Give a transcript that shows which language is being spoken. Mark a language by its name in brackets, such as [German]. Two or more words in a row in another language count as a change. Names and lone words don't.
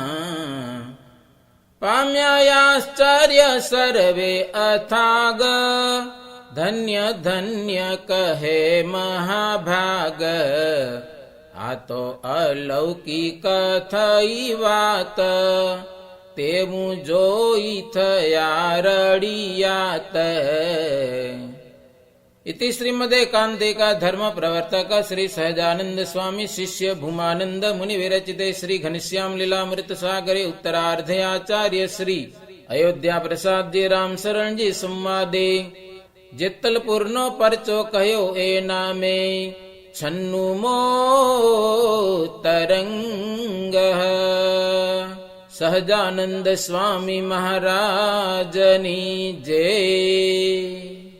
[Gujarati] પામ્યા આશ્ચર્ય સર્વે અથાગ ધન્ય ધન્ય કહે મહાભાગ આ તો અલૌકિક થઈ વાત તેવું જોઈ થયા રડિયાત [Sanskrit] इति श्रीमदेकान्तिका धर्म प्रवर्तक श्री सहजानंद स्वामी शिष्य भूमानंद मुनि विरचिते श्री घनश्याम लीलामृत सागरे उत्तरार्धे आचार्य श्री अयोध्या प्रसाद जी राम शरण जी संवादे [Gujarati] જેતલપુર નો પરચો કહો એ નામે છન્નુમો તરંગ સહજાનંદ સ્વામી મહારાજની જય।